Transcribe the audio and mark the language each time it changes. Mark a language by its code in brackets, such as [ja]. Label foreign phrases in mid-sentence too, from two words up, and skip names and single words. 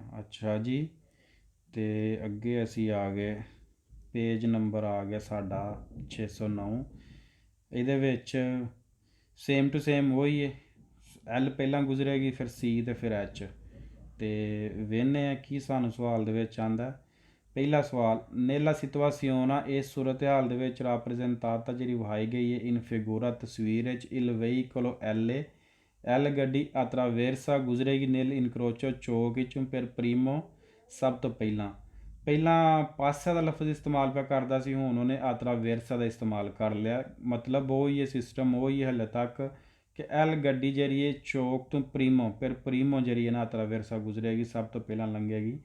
[pa] ਅੱਛਾ ਜੀ, ਅਤੇ ਅੱਗੇ ਅਸੀਂ ਆ ਗਏ, ਪੇਜ ਨੰਬਰ ਆ ਗਿਆ ਸਾਡਾ 609। ਇਹਦੇ ਵਿੱਚ ਸੇਮ ਟੂ ਸੇਮ ਉਹੀ ਹੈ, L ਪਹਿਲਾਂ ਗੁਜ਼ਰੇਗੀ, ਫਿਰ C ਅਤੇ ਫਿਰ H। ਅਤੇ ਵੇਖਦੇ ਹਾਂ ਕੀ ਸਾਨੂੰ ਸਵਾਲ ਦੇ ਵਿੱਚ ਆਉਂਦਾ। ਪਹਿਲਾ ਸਵਾਲ, [it] nella situazione, [pa] ਇਸ ਸੂਰਤ ਹਾਲ ਦੇ ਵਿੱਚ rappresentata ਜਿਹੜੀ ਵਿਖਾਈ ਗਈ ਹੈ [it] in figura [pa] ਤਸਵੀਰ ਵਿੱਚ, [it] il veicolo L ਗੱਡੀ attraversa ਗੁਜ਼ਰੇਗੀ nel incrocio [pa] ਚੌਕ ਵਿੱਚੋਂ [it] per primo, [pa] ਸਭ ਤੋਂ ਪਹਿਲਾਂ ਪਾਸੇ ਦਾ ਲਫ਼ਜ਼ ਇਸਤੇਮਾਲ ਪਿਆ ਕਰਦਾ ਸੀ, ਹੁਣ ਉਹਨੇ attraversa ਦਾ ਇਸਤੇਮਾਲ ਕਰ ਲਿਆ। ਮਤਲਬ ਉਹੀ ਹੈ, ਸਿਸਟਮ ਉਹੀ ਹੈ ਹਾਲੇ ਤੱਕ, ਕਿ L ਗੱਡੀ ਜਿਹੜੀ ਹੈ ਚੌਕ ਤੋਂ ਪ੍ਰੀਮੋ ਜਿਹੜੀ ਹੈ ਨਾ attraversa ਗੁਜ਼ਰੇਗੀ, ਸਭ ਤੋਂ ਪਹਿਲਾਂ ਲੰਘੇਗੀ।